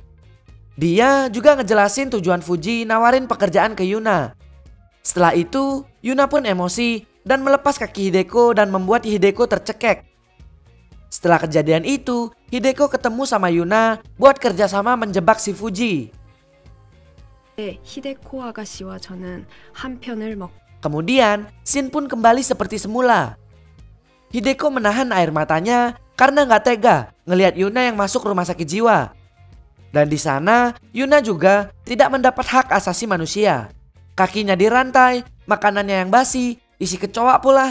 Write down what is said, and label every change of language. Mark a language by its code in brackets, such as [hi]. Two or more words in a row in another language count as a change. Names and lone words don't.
[id] Dia juga ngejelasin tujuan Fuji nawarin pekerjaan ke Yuna. Setelah itu Yuna pun emosi dan melepas kaki Hideko dan membuat Hideko tercekek. Setelah kejadian itu, Hideko ketemu sama Yuna buat kerjasama menjebak si Fuji. [ko] 히데코 아가씨와 저는 한 편을 먹 [id] Kemudian, Shin pun kembali seperti semula. Hideko menahan air matanya karena gak tega ngelihat Yuna yang masuk rumah sakit jiwa. Dan di sana, Yuna juga tidak mendapat hak asasi manusia. Kakinya dirantai, makanannya yang basi, isi kecoa pula.